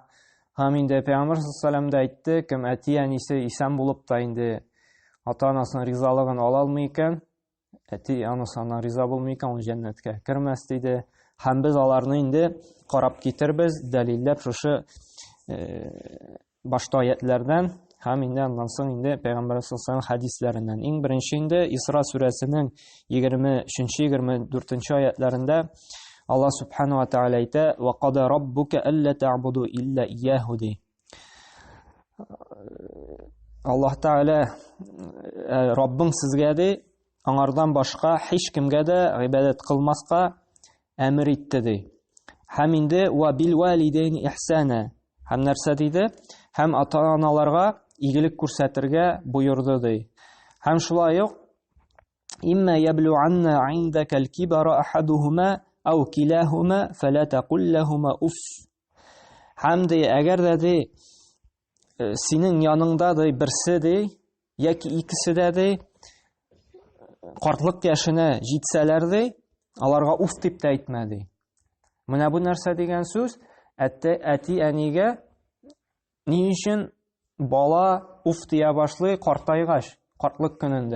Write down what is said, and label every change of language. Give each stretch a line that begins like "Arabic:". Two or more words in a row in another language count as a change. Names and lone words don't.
Tatar: Һәм инде Пәйгамбер саллаллаһу алейһи ва сәлләм дә әйтте, кем әти-әнисе исән булып та инде ата-анасының ризалыгын ала алмый икән, әти-анасына риза булмый икән, ул җәннәткә кермәс диде. Һәм без аларны инде карап китербез, дәлилләп шушы башта аятлардан, һәм инде аннан соң инде Пәйгамбер саллаллаһу алейһи ва сәлләм хадисләреннән. Иң беренче инде Исра сүрәсенең 23-24 аятларында
Arabic: الله سبحانه وتعالى
Tatar: әйтә:
Arabic: "وقضى ربك ألا تعبدوا إلا إياه"
Tatar: ди. Аллаһ Тәгалә Раббың сезгә ди, аңардан башка һич кемгә дә гыйбадәт кылмаска әмер итте ди. Һәм инде
Arabic: وبالوالدين إحسانا.
Tatar: Һәм нәрсә диде? Һәм ата-аналарга игелек күрсәтергә буйырды ди. Һәм шулай ук
Arabic: إما يبلغن عندك الكبر أحدهما أو كلاهما فلا تقل لهما أف.
Tatar: Һәм ди, әгәр дә ди синең яныңда ди берсе ди, яки икесе дә ди картлык яшенә җитсәләр ди, аларга уф дип тә әйтмә ди. Менә бу нәрсә дигән сүз әти-әнигә ни өчен бала уф дия башлый картайгач, картлык көнендә.